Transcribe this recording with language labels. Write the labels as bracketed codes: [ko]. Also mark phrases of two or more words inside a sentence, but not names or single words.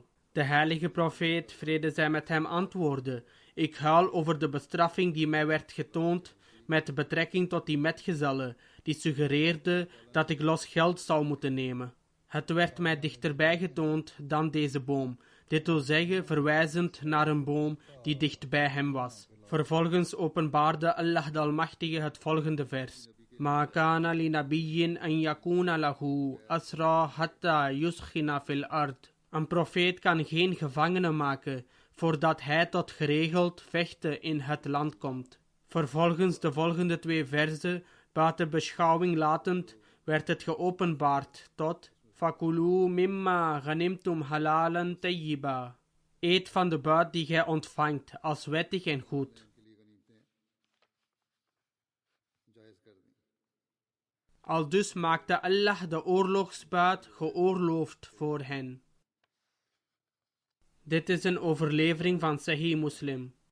[nl] De heilige profeet, vrede zij met hem, antwoordde: ik huil over de bestraffing die mij werd getoond met betrekking tot die metgezellen, die suggereerde dat ik los geld zou moeten nemen. Het werd mij dichterbij getoond dan deze boom, dit wil zeggen verwijzend naar een boom die dicht bij hem was. Vervolgens openbaarde Allah de Almachtige het volgende vers: [ar] ما كان لنبي أن يكون له أسرى حتى يثخن في الأرض. [nl] Een profeet kan geen gevangenen maken voordat hij tot geregeld vechten in het land komt. Vervolgens de volgende twee verzen buiten beschouwing latend werd het geopenbaard tot [ar] فكلوا مما غنمتم حلالا طيبا. [nl] Eet van de buit die gij ontvangt als wettig en goed. Aldus maakte Allah de oorlogsbuit geoorloofd voor hen. Dit is een overlevering van Sahih Muslim.